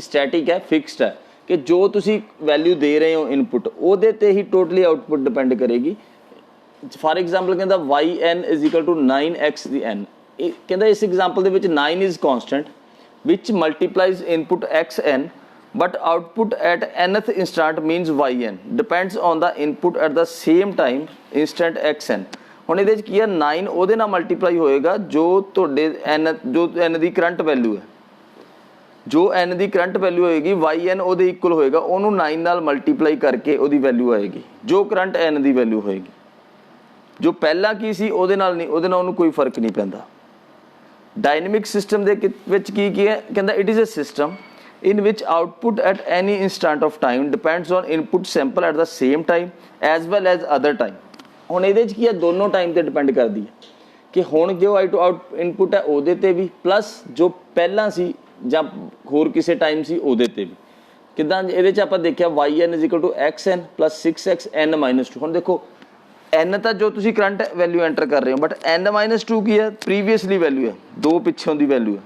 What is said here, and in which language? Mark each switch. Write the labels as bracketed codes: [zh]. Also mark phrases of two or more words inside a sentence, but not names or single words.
[pa] ਸਟੈਟਿਕ ਹੈ, ਫਿਕਸਡ ਹੈ ਕਿ ਜੋ ਤੁਸੀਂ ਵੈਲਿਊ ਦੇ ਰਹੇ ਹੋ ਇਨਪੁੱਟ ਉਹਦੇ ਤੇ ਹੀ ਟੋਟਲੀ ਆਊਟਪੁੱਟ ਡਿਪੈਂਡ ਕਰੇਗੀ। [en] for example ਕਹਿੰਦਾ yn = 9x [pa] ਦੀ n, ਇਹ ਕਹਿੰਦਾ ਇਸ ਐਗਜ਼ਾਮਪਲ ਦੇ ਵਿੱਚ [en] 9 is constant which multiplies input xn but output at nth instant means yn depends on the input at the same time instant xn। [pa] ਹੁਣ ਇਹਦੇ 'ਚ ਕੀ ਹੈ, 9 ਉਹਦੇ ਨਾਲ ਮਲਟੀਪਲਾਈ ਹੋਏਗਾ ਜੋ ਤੁਹਾਡੇ n ਦੀ ਕਰੰਟ ਵੈਲਿਊ ਹੈ, ਜੋ n ਦੀ ਕਰੰਟ ਵੈਲਿਊ ਹੋਏਗੀ yn ਉਹਦੇ ਇਕੁਅਲ ਹੋਏਗਾ, ਉਹਨੂੰ 9 ਨਾਲ ਮਲਟੀਪਲਾਈ ਕਰਕੇ ਉਹਦੀ ਵੈਲਿਊ ਆਏਗੀ ਜੋ ਕਰੰਟ n ਦੀ ਵੈਲਿਊ ਹੋਏਗੀ। ਜੋ ਪਹਿਲਾਂ ਕੀ ਸੀ ਉਹਦੇ ਨਾਲ ਨਹੀਂ, ਉਹਦੇ ਨਾਲ ਉਹਨੂੰ ਕੋਈ ਫਰਕ ਨਹੀਂ ਪੈਂਦਾ। ਡਾਇਨਾਮਿਕ ਸਿਸਟਮ ਦੇ ਵਿੱਚ ਕੀ ਹੈ, ਕਹਿੰਦਾ [en] it is a system in which output at any instant of time depends on input sample at the same time as well as other time। [pa] ਹੁਣ ਇਹਦੇ 'ਚ ਕੀ ਹੈ, ਦੋਨੋਂ ਟਾਈਮ ਤੇ ਡਿਪੈਂਡ ਕਰਦੀ ਹੈ ਕਿ ਹੁਣ ਜੋ ਇਨਪੁੱਟ ਹੈ ਉਹਦੇ ਤੇ ਵੀ ਪਲੱਸ ਜੋ ਪਹਿਲਾਂ ਸੀ ਜਾਂ ਹੋਰ ਕਿਸੇ ਟਾਈਮ ਸੀ ਉਹਦੇ ਤੇ ਵੀ। ਕਿੱਦਾਂ? ਇਹਦੇ 'ਚ ਆਪਾਂ ਦੇਖਿਆ yn = xn + 6xn - 2। ਹੁਣ ਦੇਖੋ n ਤਾਂ ਜੋ ਤੁਸੀਂ ਕਰੰਟ ਵੈਲਿਊ ਐਂਟਰ ਕਰ ਰਹੇ ਹੋ, ਬਟ n - 2 ਕੀ ਹੈ, ਪ੍ਰੀਵੀਅਸਲੀ ਵੈਲਿਊ ਹੈ, ਦੋ ਪਿੱਛੋਂ ਦੀ ਵੈਲਿਊ ਹੈ।